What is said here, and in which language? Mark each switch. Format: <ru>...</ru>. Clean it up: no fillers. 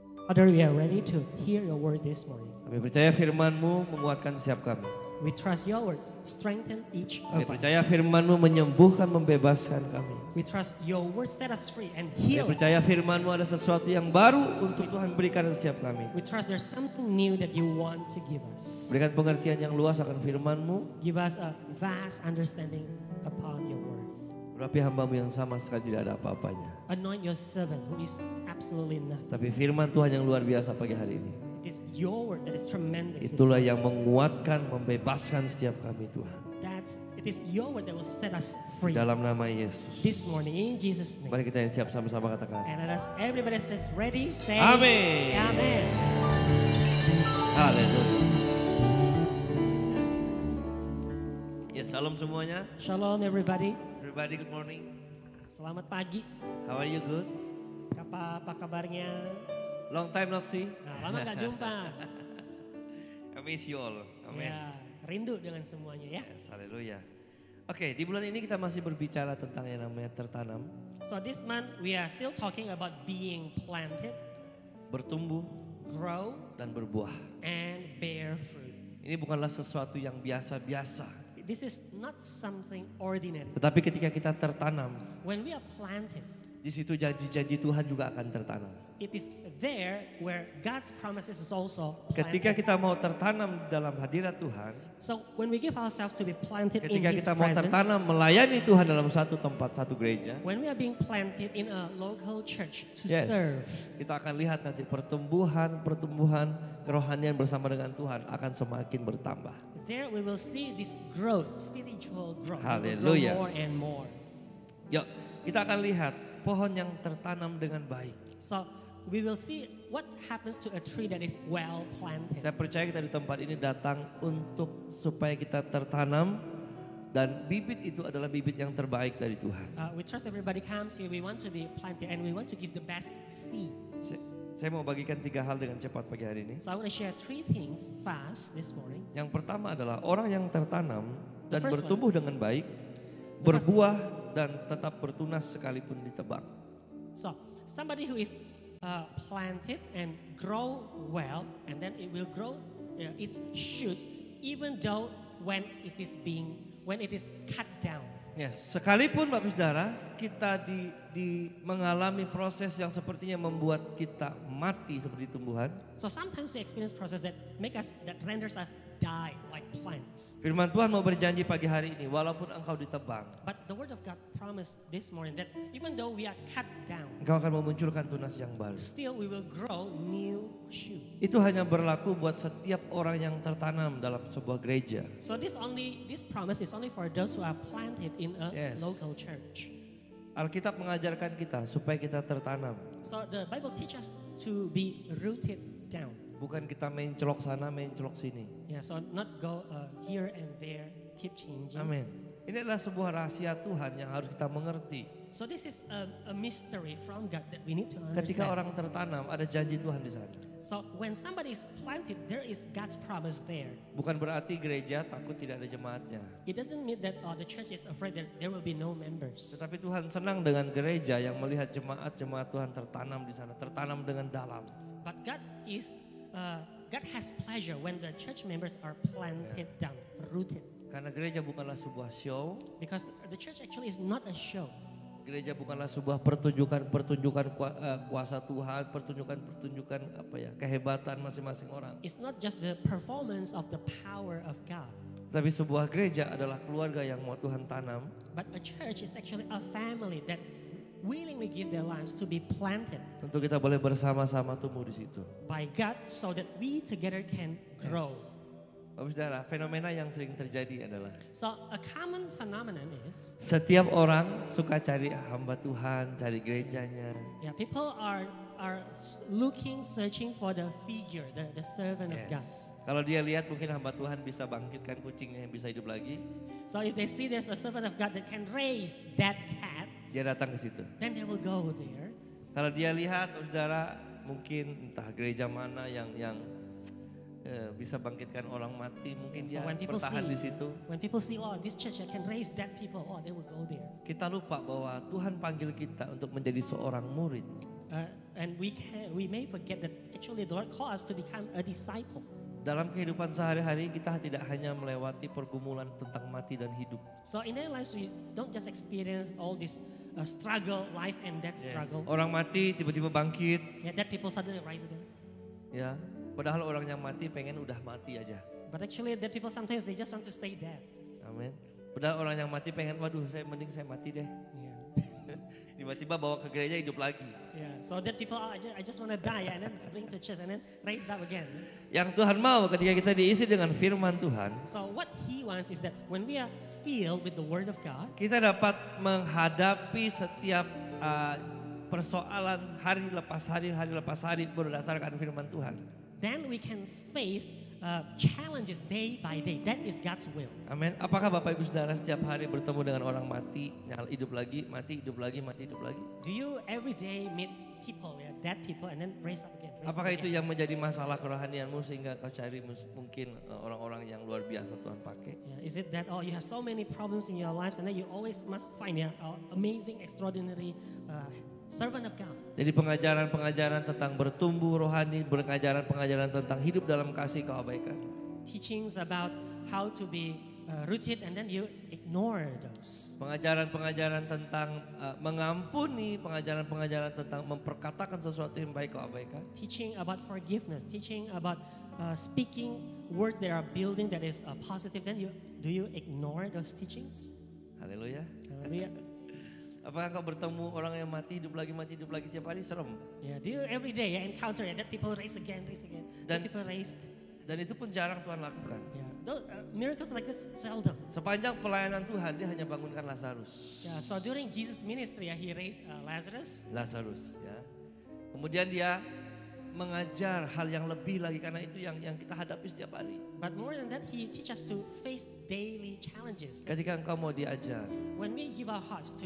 <en>Father, we are ready to hear your word this morning.</en> <id>Kami percaya firman-Mu menguatkan setiap kami.</id> <en>We trust your words strengthen each</en> <id>Kami</id> <en>of</en> <id>percaya</id> <en>us.</en> <id>firman-Mu menyembuhkan, membebaskan kami.</id> <en>We trust your word set us free and</en> <id>Kami</id> <en>heal</en> <id>percaya</id> <en>us.</en> <id>firman-Mu ada sesuatu yang baru untuk Tuhan berikan setiap kami.</id> <en>We trust there's something new that you want to give us.</en> <id>Berikan pengertian yang luas akan firman-Mu.</id> <en>Give us a vast understanding upon your word.</en> <id>Berapi hamba-Mu yang sama sekali tidak ada apa-apanya.</id> <en>Anoint your servant who is absolutely nothing.</en> <id>Tapi firman Tuhan yang luar biasa pagi hari ini.</id> <en>It is your word that is tremendous.</en> <id>Itulah yang menguatkan, membebaskan setiap kami Tuhan.</id> <en>It is your word that will set us free.</en> <id>Dalam nama Yesus.</id> <en>This morning in Jesus' name.</en> <id>Mari kita yang siap sama-sama katakan.</id> <en>And let us, everybody says ready, say</en> <id>Amen.</id> <en>Amen.</en> <id>Haleluya. Ya, salam semuanya.</id> <en>Shalom everybody. Everybody, good morning.</en> <id>Selamat pagi.</id> <en>How are you? Good?</en> <id>Apa kabarnya?</id> <en>Long time not see.</en> <id>Nah, lama gak jumpa.</id> <en>I miss you all. Amen.</en> <id>Ya, rindu dengan semuanya ya.</id> <en>Yes, haleluya.</en> <id>Oke, di bulan ini kita masih berbicara tentang yang namanya tertanam,</id> <en>So this month we are still talking about being planted,</en> <id>bertumbuh,</id> <en>grow,</en> <id>dan berbuah.</id> <en>and bear fruit.</en> <id>Ini bukanlah sesuatu yang biasa-biasa.</id> <en>This is not something ordinary.</en> <id>Tetapi ketika kita tertanam,</id> <en>When we are planted,</en> <id>di situ janji-janji Tuhan juga akan tertanam.</id> <en>it is there where God's promises is also</en> <id>Ketika kita mau tertanam dalam hadirat Tuhan,</id> <en>So when we give ourselves to be planted in</en> <id>ketika</id> <en>His</en> <id>kita mau tertanam</id> <en>presence,</en> <id>melayani Tuhan dalam satu tempat, satu gereja,</id> <en>when we are being planted in a local church to yes, serve,</en> <id>kita akan lihat nanti pertumbuhan kerohanian bersama dengan Tuhan akan semakin bertambah.</id> <en>there we will see this growth, spiritual growth. We will Hallelujah. grow more and more.</en> <id>Yuk, kita akan lihat pohon yang tertanam dengan baik.</id> <en>So we will see what happens to a tree that is well planted.</en> <id>Saya percaya kita di tempat ini datang untuk supaya kita tertanam dan bibit itu adalah bibit yang terbaik dari Tuhan.</id> <en>We trust everybody comes here. We want to be planted and we want to give the best seeds.</en> <id>Saya mau bagikan 3 hal dengan cepat pagi hari ini.</id> <en>So I want to share 3 things fast this morning.</en> <id>Yang pertama adalah orang yang tertanam dan</id> <en>The first</en> <id>bertumbuh dengan baik, berbuah dan tetap bertunas sekalipun ditebang.</id> <en>So somebody who is planted and grow well, and then it will grow its shoots, even though when it is cut down.</en> <id>Yes, sekalipun Bapak Saudara kita mengalami proses yang sepertinya membuat kita mati seperti tumbuhan.</id> <en>So sometimes we experience process that renders us die like plants.</en> <id>Firman Tuhan mau berjanji pagi hari ini, walaupun engkau ditebang,</id> <en>But the word of God promised this morning that even though we are cut down,</en> <id>engkau akan memunculkan tunas yang baru.</id> <en>still we will grow new shoot.</en> <id>Itu hanya berlaku buat setiap orang yang tertanam dalam sebuah gereja.</id> <en>So this promise is only for those who are planted in a Yes. local church.</en> <id>Alkitab mengajarkan kita supaya kita tertanam.</id> <en>So the Bible teaches us to be rooted down.</en> <id>Bukan kita main celok sana, main celok sini.</id> <en>Yeah, so not go here and there, keep changing.</en> <id>Amin. Ini adalah sebuah rahasia Tuhan yang harus kita mengerti.</id> <en>So this is a mystery from God that we need to understand.</en> <id>Ketika orang tertanam, ada janji Tuhan di sana.</id> <en>So when somebody is planted, there is God's promise there.</en> <id>Bukan berarti gereja takut tidak ada jemaatnya.</id> <en>It doesn't mean that the church is afraid that there will be no members.</en> <id>Tetapi Tuhan senang dengan gereja yang melihat jemaat-jemaat Tuhan tertanam di sana, tertanam dengan dalam.</id> <en>But God has pleasure when the church members are planted down, rooted.</en> <id>Karena gereja bukanlah sebuah show,</id> <en>Because the church actually is not a show.</en> <id>gereja bukanlah sebuah pertunjukan kuasa Tuhan, pertunjukan kehebatan masing-masing orang.</id> <en>It's not just the performance of the power of God.</en> <id>Tapi sebuah gereja adalah keluarga yang mau Tuhan tanam.</id> <en>But a church is actually a family that willingly give their lives to be planted</en> <id>Tentu kita boleh bersama-sama tumbuh di situ.</id> <en>by God so that we together can grow.</en> <id>Bapak Saudara, fenomena yang sering terjadi adalah</id> <en>So a common phenomenon is,</en> <id>setiap orang suka cari hamba Tuhan, cari gerejanya.</id> <en>people are are looking, searching for the figure, the servant of God. Yes.</en> <id>Kalau dia lihat mungkin hamba Tuhan bisa bangkitkan kucingnya yang bisa hidup lagi,</id> <en>So if they see there's a servant of God that can raise dead cats,</en> <id>dia datang ke situ.</id> <en>then they will go there.</en> <id>Kalau dia lihat, saudara, mungkin entah gereja mana yang bisa bangkitkan orang mati, mungkin</id> <en>So</en> <id>dia</id> <en>when people</en> <id>bertahan di</id> <en>see,</en> <id>situ.</id> <en>when people see, oh, this church can raise dead people, oh, they will go there.</en> <id>Kita lupa bahwa Tuhan panggil kita untuk menjadi seorang murid.</id> <en>And we may forget that actually the Lord calls us to become a disciple.</en> <id>Dalam kehidupan sehari-hari kita tidak hanya melewati pergumulan tentang mati dan hidup.</id> <en>So in our lives, we don't just experience all this struggle, life and death struggle.</en> <id>Orang mati tiba-tiba bangkit,</id> <en>Yeah, dead people suddenly rise again.</en> <id>ya. Padahal orang yang mati pengen udah mati aja.</id> <en>But actually dead people sometimes they just want to stay dead.</en> <id>Amin. Padahal orang yang mati pengen, waduh mending saya mati deh.</id> <en>Yeah.</en> <id>Tiba-tiba bawa ke gereja hidup lagi.</id> <en>Yeah. So dead people, oh, I just want to die, and then bring to church and then raise up again.</en> <id>Yang Tuhan mau ketika kita diisi dengan firman Tuhan,</id> <en>So what He wants is that when we are filled with the Word of God,</en> <id>kita dapat menghadapi setiap persoalan hari lepas hari berdasarkan firman Tuhan.</id> <en>then we can face challenges day by day. That is God's will.</en> <id>Amin. Apakah Bapak Ibu Saudara setiap hari bertemu dengan orang mati, hidup lagi, mati, hidup lagi, mati, hidup lagi?</id> <en>Do you every day meet people, yeah, dead people, and then raise up again? Raise</en> <id>Apakah</id> <en>up</en> <id>itu</id> <en>again?</en> <id>yang menjadi masalah kerohanianmu sehingga kau cari mungkin orang-orang yang luar biasa Tuhan pakai?</id> <en>Yeah, is it that you have so many problems in your lives and then you always must find amazing, extraordinary servant of God?</en> <id>Jadi pengajaran-pengajaran tentang bertumbuh rohani, pengajaran tentang hidup dalam kasih kau abaikan.</id> <en>Teachings about how to be rooted and then you ignore those.</en> <id>Pengajaran-pengajaran tentang mengampuni, pengajaran-pengajaran tentang memperkatakan sesuatu yang baik kau abaikan.</id> <en>Teaching about forgiveness, teaching about speaking words that are building that is positive, then do you ignore those teachings?</en> <id>Haleluya.</id> <en>Hallelujah.</en> <id>Apakah kau bertemu orang yang mati hidup lagi tiap hari? Serem.</id> <en>Yeah, do you every day encounter that people raise again, that people raised?</en> <id>Dan itu pun jarang Tuhan lakukan.</id> <en>Yeah, those, miracles like this seldom.</en> <id>Sepanjang pelayanan Tuhan dia hanya bangunkan Lazarus.</id> <en>Yeah, so during Jesus' ministry, he raised Lazarus.</en> <id>Ya. Kemudian dia mengajar hal yang lebih lagi karena itu yang kita hadapi setiap hari.</id> <en>But more than that, he teaches us to face daily challenges.</en> <id>Ketika engkau mau diajar,</id> <en>When we give our hearts to</en>